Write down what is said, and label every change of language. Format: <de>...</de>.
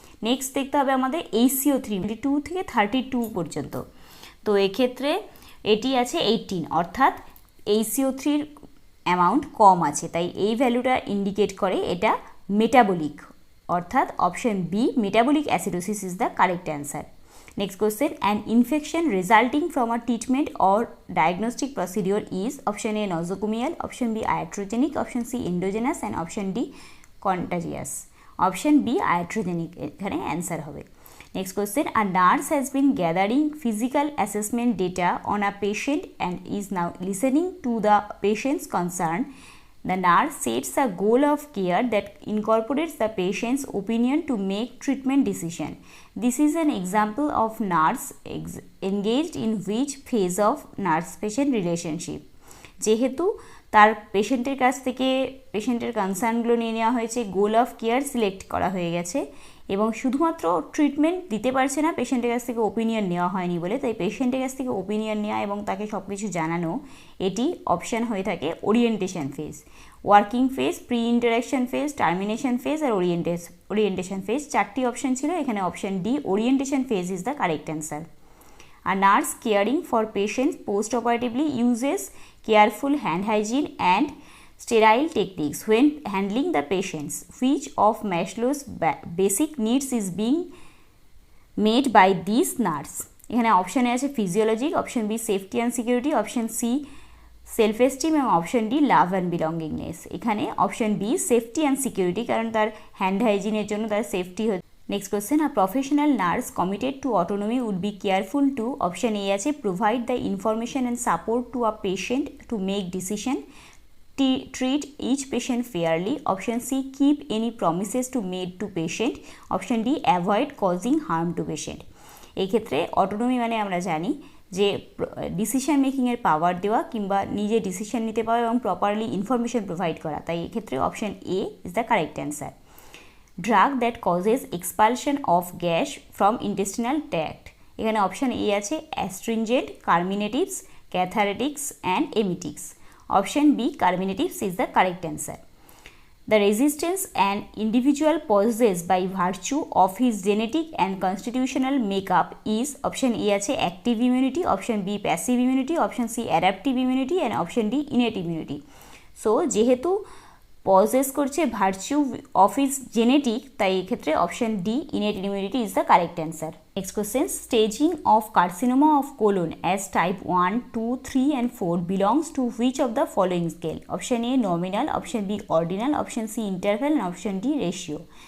<bn>Next দেখতে হবে আমাদের HCO3 22 থেকে 32 পর্যন্ত, তো এক্ষেত্রে এটি আছে 18, অর্থাৎ HCO3 অ্যামাউন্ট কম আছে, তাই এই ভ্যালুটা ইন্ডিকেট করে এটা মেটাবলিক, অর্থাৎ</bn> <en>Option B metabolic acidosis is the correct answer. Next question, an infection resulting from a treatment or diagnostic procedure is? Option A nosocomial, option B iatrogenic, option C endogenous and option D contagious. Option B iatrogenic</en> <bn>এখানে answer হবে।</bn> <en>Next question, a nurse has been gathering physical assessment data on a patient and is now listening to the patient's concern. The nurse sets a goal of care that incorporates the patient's opinion to make treatment decision. This is an example of nurse engaged in which phase of nurse-patient relationship?</en> <bn>যেহেতু তার পেশেন্টের কাছ থেকে পেশেন্টের কনসার্নগুলো নিয়ে নেওয়া হয়েছে, goal of care select করা হয়ে গেছে এবং শুধুমাত্র ট্রিটমেন্ট দিতে পারছে না, পেশেন্টের কাছ থেকে ওপিনিয়ন নেওয়া হয়নি বলে, তাই পেশেন্টের কাছ থেকে ওপিনিয়ন নেওয়া এবং তাকে সব কিছু জানানো, এটি অপশান হয়ে থাকে orientation phase. Working phase, pre interaction phase, termination phase আর ওরিয়েন্টেশন ফেজ, চারটি অপশান ছিল, এখানে</bn> <en>Option D orientation phase is the correct answer. A nurse caring for patients post-operatively uses careful hand hygiene and sterile techniques when handling the patients. Which of Maslow's basic needs is being made by this nurse?</en> <bn>এখানে অপশানে আছে physiologic, option B safety and security, option C self esteem এবং option D love and belongingness. এখানে</bn> <en>option B safety and security,</en> <bn>কারণ তার hand হাইজিনের জন্য তার safety হচ্ছে।</bn> <en>Next question, a professional nurse committed to autonomy would be careful to? Option A আছে provide the information and support to a patient to make decision, treat each patient fairly, option C keep any promises to made to patient, option D avoid causing harm to patient.</en> <bn>এই ক্ষেত্রে autonomy মানে আমরা জানি যে decision মেকিংয়ের পাওয়ার দেওয়া কিংবা নিজে decision নিতে পাওয়া এবং প্রপারলি ইনফরমেশন প্রোভাইড করা, তাই এক্ষেত্রে</bn> <en>Option A is the correct answer. Drug that causes expulsion of gas from intestinal tract.</en> <bn>এখানে অপশান এ আছে astringent, কার্মিনেটিভস, ক্যাথারেটিক্স and এমিটিক্স।</bn> <en>Option B carminatives is the correct answer. The resistance an individual possesses by virtue of his genetic and constitutional makeup is option A আছে active immunity, option B passive immunity, option C adaptive immunity and option D innate immunity.</en> <bn>So যেহেতু pauses করছে virtue of is genetic, তাই এক্ষেত্রে</bn> <en>Option D innate immunity is the correct answer. Next question, staging of carcinoma of colon as type 1, 2, 3 and 4 belongs to which of the following scale? Option A nominal, option B ordinal, option C interval and option D ratio.</en>